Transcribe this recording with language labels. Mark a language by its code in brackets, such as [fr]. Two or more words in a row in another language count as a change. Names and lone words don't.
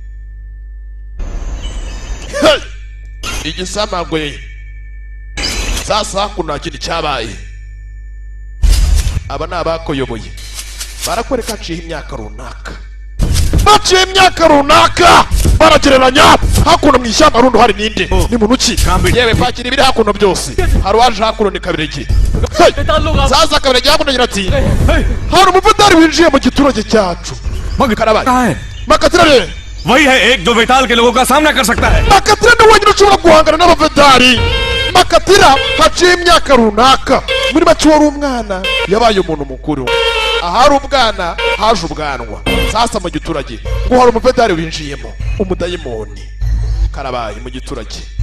[rw] igisamagwe sasa kuna kindi cyabaye aba ni abakoyoboye barakwereka haciye imyaka runaka baciye imyaka runaka baragereranya hakuno mu ishyamba rundo hari ninde ni muntu ki yewe pakira ibiri hakuno byose hari uwaje hakuno ni Kabiregi sasa Kabiregi hakuno agira ati hari umuvandari winjiye mu giturage cyacu karabaye Makatira re [hi] वही है एक जो वेताल के लोगों का सामना कर सकता है [rw] Makatira ni wenyine ushobora guhangana n'abavandari Makatira haciye imyaka runaka muri make wari umwana yabaye umuntu mukuru ahari ubwana haje ubwanwa sasa mu giturage ngo hari umuvandari winjiyemo umudayimoni karabaye mu giturage